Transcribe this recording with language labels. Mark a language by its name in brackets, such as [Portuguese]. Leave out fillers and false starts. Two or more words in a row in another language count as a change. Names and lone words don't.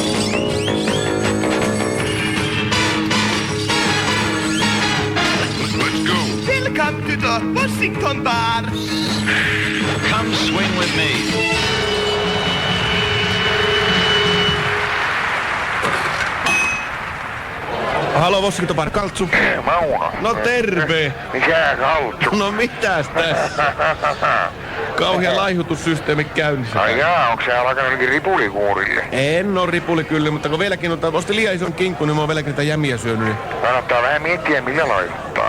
[English] Let's go. Welcome to the Washington Bar. Come swing with me. [Finnish] Halo, Washington Bar, Kaltsu. Mauno. No terve. Mikä Kaltsu? No mitäs tässä? Kauhea laihutussysteemi käynnissä. Ai jaa, onks sä alkanut jotenkin ripulikuurille? En oo ripuli kyllä, mutta kun vieläkin ostin liian ison kinkku, niin mä oon vieläkin niitä jämiä syönyt. Niin... Kannattaa vähän miettiä, millä laihuttaa.